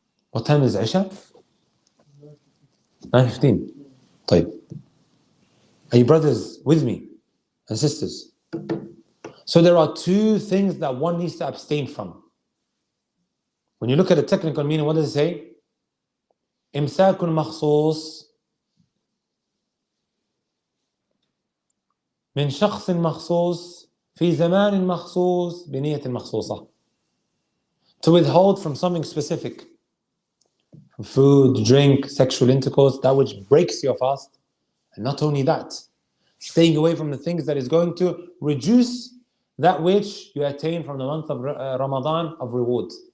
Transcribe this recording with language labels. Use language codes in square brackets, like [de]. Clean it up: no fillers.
[en] What time is Isha? 9:15. طيب. Are you brothers with me and sisters? So there are two things that one needs to abstain from. When you look at the technical meaning, what does it say? [ar] إمساك مخصوص من شخص مخصوص في زمان مخصوص بنية مخصوصة. [en] To withhold from something specific. Food, drink, sexual intercourse, that which breaks your fast. And not only that, staying away from the things that is going to reduce that which you attain from the month of Ramadan of reward.